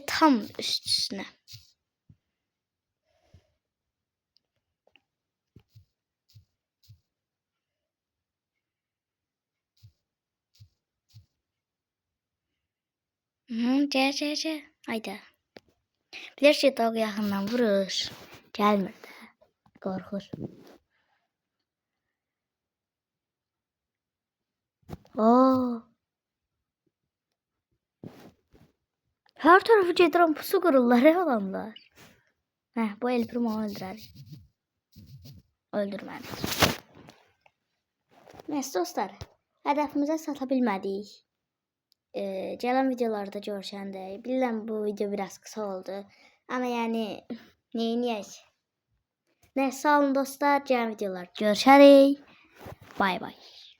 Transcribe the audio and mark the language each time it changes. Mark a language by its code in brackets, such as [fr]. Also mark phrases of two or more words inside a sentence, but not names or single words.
[tr] Tam üstüne. Gel. Hayda. [az] Bir şey dağ yaxından vurur. Gəlmir də. Qorxur. Her tarafı gedirəm pusu qururlar adamlar. Bu El Primo öldürər. Öldürmədik. [tr] Neyse dostlar. [az] Hədəfimizə çata bilmədik. Gələn videolarda görüşəndə. Bilirəm bu video [tr] biraz kısa oldu. [az] Ama yani neyiniyək? Neyse sağ olun dostlar. Gələn videolar görüşərik. [en] Bay bay.